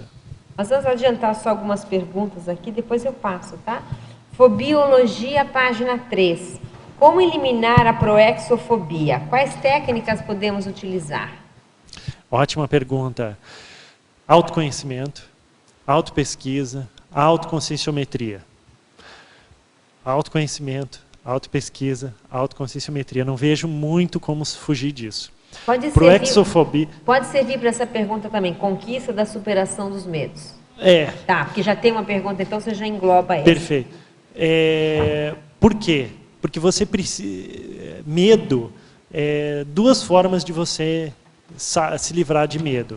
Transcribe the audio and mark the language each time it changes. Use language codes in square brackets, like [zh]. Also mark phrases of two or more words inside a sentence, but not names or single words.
[pt] Nós vamos adiantar só algumas perguntas aqui, depois eu passo, tá? Fobiologia, página 3. Como eliminar a proexofobia? Quais técnicas podemos utilizar? Ótima pergunta. Autoconhecimento, autopesquisa, autoconscienciometria. Autoconhecimento, autopesquisa, autoconscienciometria. Não vejo muito como fugir disso. Pode servir para essa pergunta também, conquista da superação dos medos. Tá, porque já tem uma pergunta, então você já engloba essa. Perfeito. Por quê? Porque você precisa... Medo, duas formas de você se livrar de medo.